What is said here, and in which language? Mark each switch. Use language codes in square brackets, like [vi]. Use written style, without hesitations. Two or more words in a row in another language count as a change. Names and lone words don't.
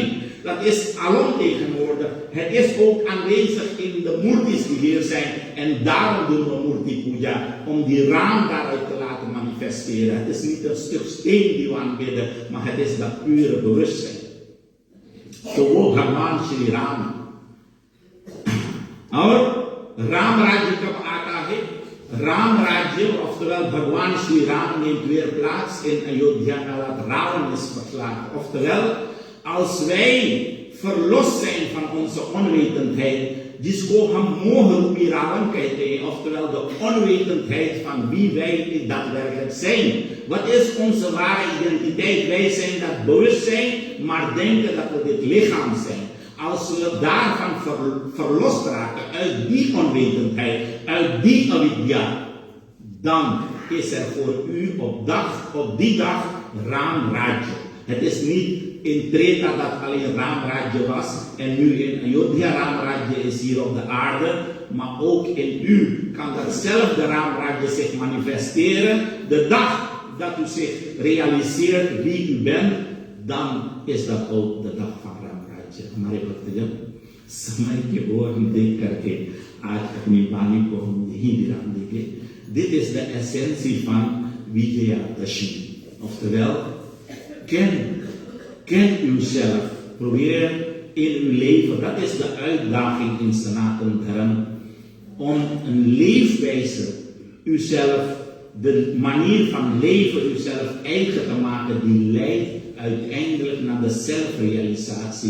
[nl] Dat is alomtegenwoordig. Het is ook aanwezig in de murtis die hier zijn. En daarom doen we Murti Puja. Om die Ram daaruit te laten manifesteren. Het is niet een stuk steen die we aanbidden. Maar het is dat pure bewustzijn. [hi] Zo Bhagwan Shri Ram. और राम राज्य कब आता है? राम राज्य, [nl] oftewel Bhagwan Shri Ram neemt weer plaats in Ayodhya nadat Ravan is verslagen. Oftewel, als wij verlost zijn van onze onwetendheid, [hi] जिसको हम मोह रूपी रावण कहते हैं, [nl] oftewel de onwetendheid van wie wij daadwerkelijk zijn. Wat is onze ware identiteit? Wij zijn dat bewustzijn, maar denken dat we dit lichaam zijn. Als we daarvan verlost raken, uit die onwetendheid, uit die avidya, dan is er voor u op die dag Ram Rajya. Het is niet in Treta dat alleen Ram Rajya was en nu in Ayodhya Ram Rajya is hier op de aarde, maar ook in u kan datzelfde Ram Rajya zich manifesteren. De dag dat u zich realiseert wie u bent, dan is dat ook de dag van [hi] हमारे भक्तजन समय के ओर हम देख करके आज अपनी वाणी को हम यही विराम देंगे. [nl] Dit is de essentie van Vijayadashmi. Oftewel, ken uzelf. Probeer in uw leven, dat is de uitdaging in Sanatana Dharma, om een leefwijze uzelf, de manier van leven uzelf eigen te maken die leidt uiteindelijk naar de zelfrealisatie.